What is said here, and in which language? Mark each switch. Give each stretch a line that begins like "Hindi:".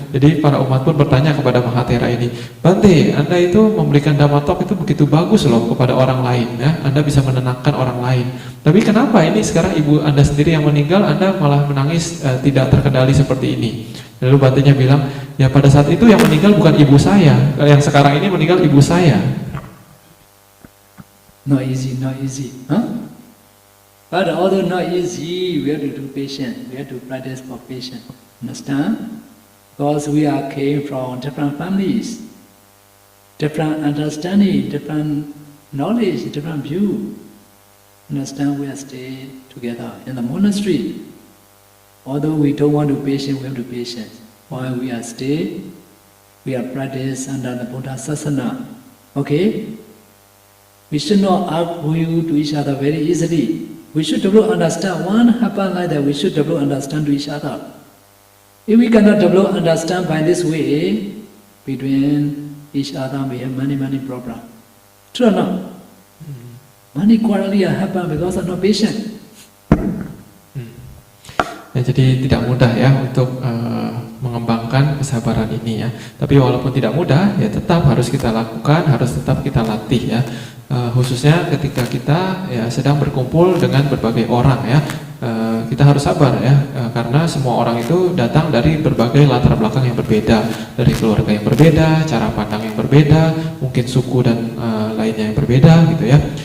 Indonesian: Jadi para umat pun bertanya kepada Mahathera ini, Bante, Anda itu memberikan dhammatalk itu begitu bagus loh kepada orang lain ya. Anda bisa menenangkan orang lain. Tapi kenapa ini sekarang ibu Anda sendiri yang meninggal, Anda malah menangis tidak terkendali seperti ini? Lalu Bantenya bilang, ya pada saat itu yang meninggal bukan ibu saya, yang sekarang ini meninggal ibu saya.
English: Not easy, huh? But although not easy, we have to do patience. We have to practice for patience. Understand? Because we are came from different families, different understanding, different knowledge, different view. Understand? We are stay together in the monastery. Although we don't want to patient, we have to patient. While we are stay, we are practice under the Buddha Sasana. Okay? We should not argue to each other very easily. We should develop understand. One happen like that, we should develop understand to each other. If we cannot develop understand by this way, between each other we have many problems. True or not? Many quarrels happen because of no patience.
Indonesian: Ya, jadi tidak mudah ya untuk mengembangkan kesabaran ini ya. Tapi walaupun tidak mudah, ya tetap harus kita lakukan, harus tetap kita latih ya. Khususnya ketika kita ya sedang berkumpul dengan berbagai orang ya. Kita harus sabar ya, karena semua orang itu datang dari berbagai latar belakang yang berbeda, dari keluarga yang berbeda, cara pandang yang berbeda, mungkin suku dan lainnya yang berbeda gitu ya.